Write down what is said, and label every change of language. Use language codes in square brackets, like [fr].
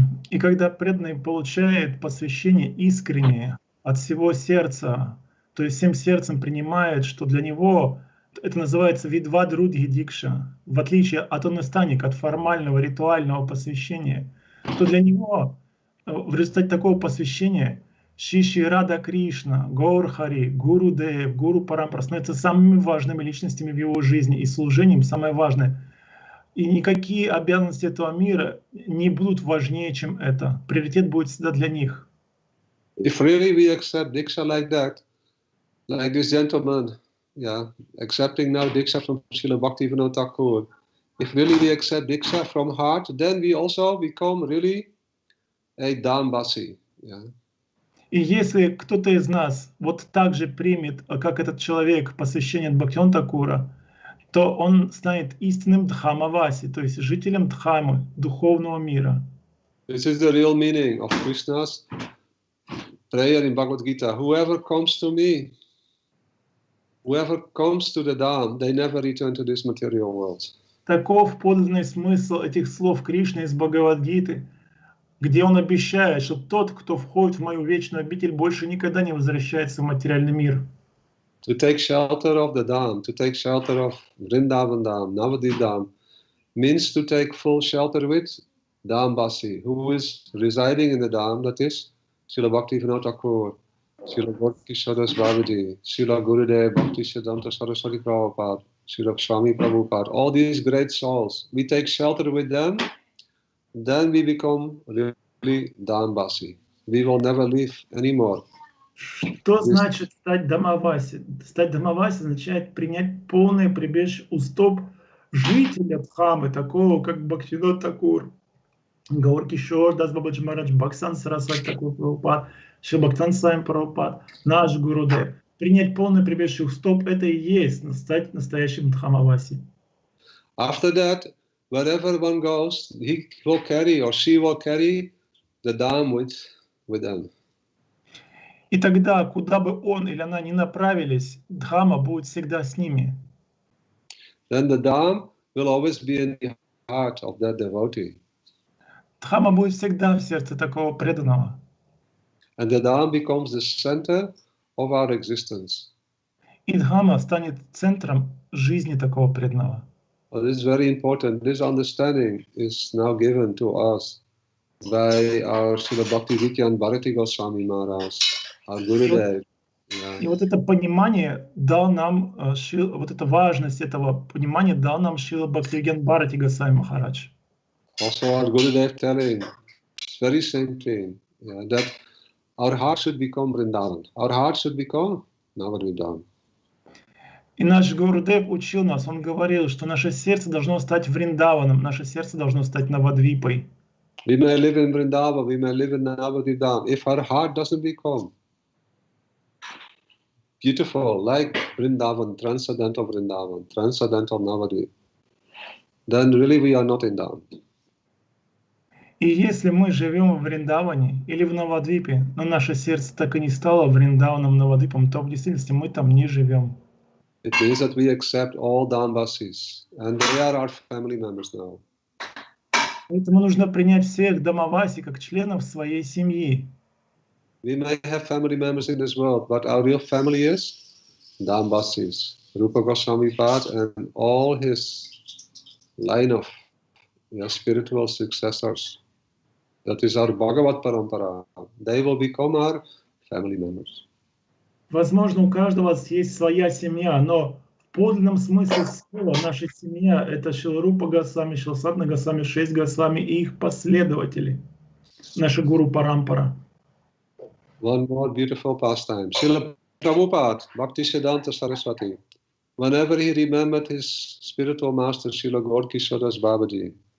[ru] И когда преданный получает посвящение искреннее от всего сердца, то есть всем сердцем принимает, что для него это называется видвадрудхи дикша, в отличие от анустаника, от формального ритуального посвящения, то для него в результате такого посвящения Шри Рада Кришна, Гаур Хари, Гуру Дев, Гуру Парампара становятся самыми важными личностями в его жизни, и служением самое важное. И никакие обязанности этого мира не будут важнее, чем это. Приоритет будет всегда для них. [en] If really we accept Diksha like that, like this gentleman, accepting now Diksha from Srila Bhaktivinoda Thakur, if really we accept Diksha from heart, then we also become really a Dhambasi. [ru] И если кто-то из нас вот так же примет, как этот человек, посвящение от Бхактивинода Thakura, то он станет истинным Дхамаваси, то есть жителем Дхамы, духовного мира. [en] This is the real meaning of Krishna's prayer in Bhagavad Gita. Whoever comes to me, whoever comes to the Dham, they never return to this material world. [ru] Таков подлинный смысл этих слов Кришны из Бхагавад-гиты, где он обещает, что тот, кто входит в мою вечную обитель, больше никогда не возвращается в материальный мир. [en] To take shelter of the Dham, to take shelter of Vrindavan Dham, Navadvip Dham, means to take full shelter with Dhambasi, who is residing in the Dham, that is Srila Bhaktivinoda Thakur, Srila Gaura-Kishora Babaji, Srila Gurudev, Bhakti Siddhanta Saraswati Prabhupada, Srila Swami Prabhupada, all these great souls. We take shelter with them, then we become really Dhambasi. We will never leave anymore. [ru] Что значит стать Дхамаваси? Стать Дхамаваси означает принять полное прибежище у стоп жителя Дхамы, такого как Бхактивинод Thakur, Gaura-Kishora Das Babaji Maharaj, Бхактисиданта Сарасвати Тхакур Прабхупад, Шри Бхактивинода Свами Прабхупад, наш Гурудев. Принять полное прибежище у стоп — это и есть стать настоящим Дхамаваси. [en] After that, wherever one goes, he will carry or she will carry the Dham with them. [ru] И тогда, куда бы он или она ни направились, Дхама будет всегда с ними. [en] Then the Dham will always be in the heart of that devotee. [ru] Дхама будет всегда в сердце такого преданного. [en] And the Dham becomes the center of our existence. [ru] И Дхама станет центром жизни такого преданного. [en] Well, this is very important. This understanding is now given to us by our Srila Bhakti Vidyan Bharati Goswami Maharaj, our Gurudev. Yeah. [ru] И вот это понимание дал нам, вот эта важность этого понимания дал нам Шрила Бхактивиген Бхарати Госвами Махарадж. [en] Also, our Gurudev telling, it's very same thing, yeah, that our heart should become Vrindavan. Our heart should become Navadvipan. [ru] И наш Гурудев учил нас, он говорил, что наше сердце должно стать Вриндаваном, наше сердце должно стать Навадвипой. [en] We may live in Vrindavan, we may live in Navadvipan. If our heart doesn't become beautiful, like Vrindavan, transcendental Navadvip, then really we are not in Dham. [ru] И если мы живем в Вриндаване или в Навадвипе, но наше сердце так и не стало Вриндаваном, Навадвипом, то в действительности мы там не живем. [en] It means that we accept all Dhamvasis, and they are our family members now. [ru] Поэтому нужно принять всех Дамаваси как членов своей семьи. [en] We may have family members in this world, but our real family is Dhamvasis, Rupa Goswami Pad, and all his line of spiritual successors. That is our Bhagavat Parampara. They will become our family members. [ru] Возможно, у каждого есть своя семья, но в подлинном смысле слова наша семья — это Шрила Рупа Госвами, Шрила Сатна Госвами, 6 Госвами и их последователи, наши гуру Парампара. [en] One more beautiful pastime. Srila Prabhupada, Bhaktisiddhanta Saraswati, whenever he remembered his spiritual master, Srila Gaur-Kishore Das Babaji.